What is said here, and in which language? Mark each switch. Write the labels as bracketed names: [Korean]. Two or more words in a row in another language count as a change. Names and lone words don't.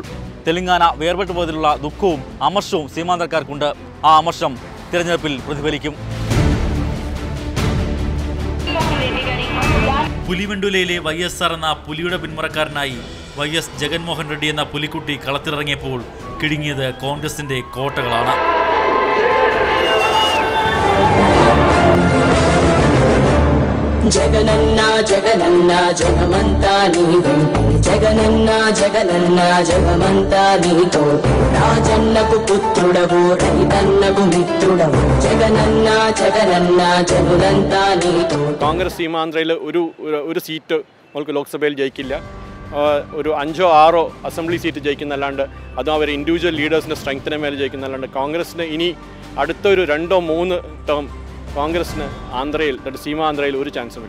[Malayalam] തെലങ്കാന വേർപെട്ടു പോയതിലുള്ള ദുഃഖവും അമർഷവും സീമാന്ധ്രക്കാർക്കുണ്ട്. ആ അമർഷം തിരഞ്ഞെടുപ്പിൽ പ്രതിഫലിക്കും. പുലിവെണ്ടുലയിലെ YSR എന്ന പുലിയുടെ പിന്മുറക്കാരനായി YS ജഗൻമോഹൻ റെഡ്ഡി എന്ന പുലിക്കുട്ടി കളത്തിലിറങ്ങിയപ്പോൾ കിടുങ്ങിയത് കോൺഗ്രസിന്റെ കോട്ടകളാണ്. [Telugu] జగనన్న జగనన్న జగమంతా నీతో జగనన్న జగనన్న జగమంతా నీతో రాజన్నకు పుత్రుడవు రైతన్నకు మిత్రుడవు జగనన్న జగనన్న జగులంతా నీతో. [Malayalam] കോൺഗ്രസ് സീമാന്ധ്രയിൽ ഒരു സീറ്റ് നമുക്ക് ലോക്സഭയിൽ ജയിക്കില്ല. ഒരു 5-6 അസംബ്ലി സീറ്റ് ജയിക്കുന്നല്ലാണ്ട്, അതും അവർ [English] individual leaders' strength [Malayalam] മേലെ ജയിക്കുന്നല്ലാണ്ട് കോൺഗ്രസിന് ഇനി അടുത്തൊരു 2-3 ടേം കോൺഗ്രസിന് ആന്ധ്രയിൽ, സീമാന്ധ്രയിൽ ഒരു ചാൻസുമില്ല.